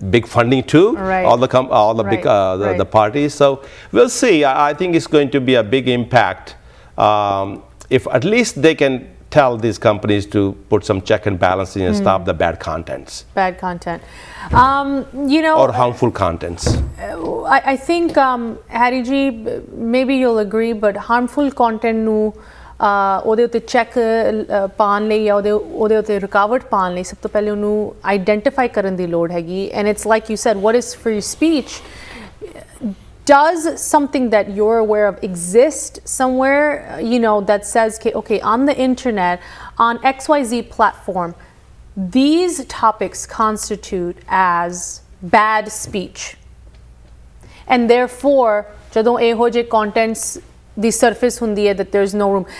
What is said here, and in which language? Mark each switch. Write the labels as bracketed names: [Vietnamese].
[English] big funding too. Right. All the big the parties. So we'll see. I think it's going to be a big impact if at least they can tell these companies to put some check and balancing and stop the bad contents. Bad content. Or harmful contents. I think, Harry ji, maybe you'll agree, but [Punjabi] harmful content nu ਉਹਦੇ ਉੱਤੇ check ਪਾਉਣ ਲਈ ਜਾਂ ਉਹਦੇ ਉੱਤੇ ਰੁਕਾਵਟ ਪਾਉਣ ਲਈ ਸਭ ਤੋਂ ਪਹਿਲੇ ਉਹਨੂੰ ਆਈਡੈਂਟੀਫਾਈ ਕਰਨ ਦੀ ਲੋੜ ਹੈਗੀ [English] And it's like you said what is free speech. Does something that you're aware of exist somewhere, that says, okay, on the internet, on XYZ platform, these topics constitute as bad speech? [Punjabi] And therefore, ਜਦੋਂ ਇਹੋ ਜਿਹੇ contents the surface hundi hai [English] that there's no room.